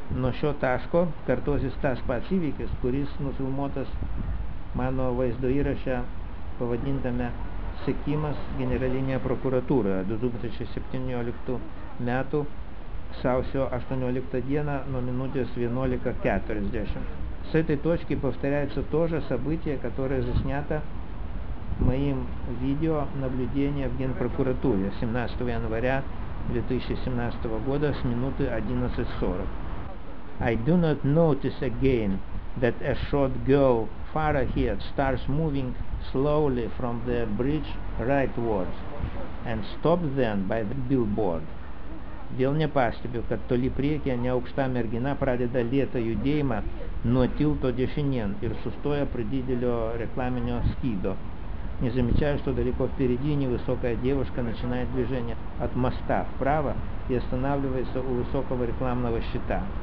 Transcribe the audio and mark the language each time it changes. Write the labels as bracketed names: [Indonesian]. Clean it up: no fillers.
[Lithuanian] Nuo šio taško kartosis tas pats įvykis, kuris nufilmuotas mano vaizdo įraše pavadintame Sekimas generalinėje prokuratūroje 2017 metų sausio 18 dieną nuo минутės 11:40. [Russian] С этой точки повторяется то же событие, которое заснято моим видео наблюдения в Генпрокуратуре 17 января 2017 года с минуты 11:40. [English] I do not notice again that a short girl far ahead starts moving slowly from the bridge rightwards and stops then by the billboard. [Lithuanian] Vėl nepastebiu, kad toli priekyje neaukšta mergina pradeda lėtą judėjimą nuo tilto dešinėn ir sustoja prie didelio reklaminio skydo. [Russian] Не замечаю, что далеко впереди невысокая девушка начинает движение от моста вправо и останавливается у высокого рекламного щита.